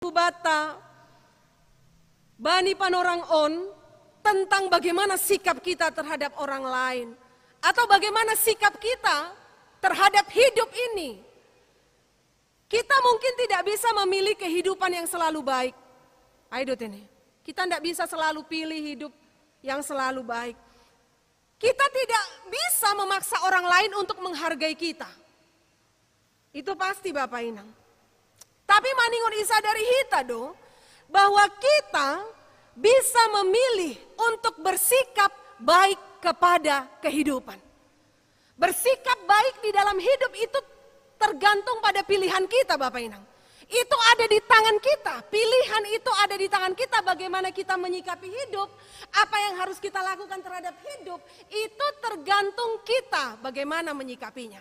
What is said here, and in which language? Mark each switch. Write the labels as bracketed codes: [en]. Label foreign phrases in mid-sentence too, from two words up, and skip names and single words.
[bts] bata bani panorang on [id] tentang bagaimana sikap kita terhadap orang lain atau bagaimana sikap kita terhadap hidup ini. Kita mungkin tidak bisa memilih kehidupan yang selalu baik. Ayo ini, kita tidak bisa selalu pilih hidup yang selalu baik. Kita tidak bisa memaksa orang lain untuk menghargai kita. Itu pasti Bapak Inang. Tapi [bts] maningon isa dari hita do, [id] bahwa kita bisa memilih untuk bersikap baik kepada kehidupan. Bersikap baik di dalam hidup itu tergantung pada pilihan kita Bapak Inang. Itu ada di tangan kita, pilihan itu ada di tangan kita bagaimana kita menyikapi hidup, apa yang harus kita lakukan terhadap hidup, itu tergantung kita bagaimana menyikapinya.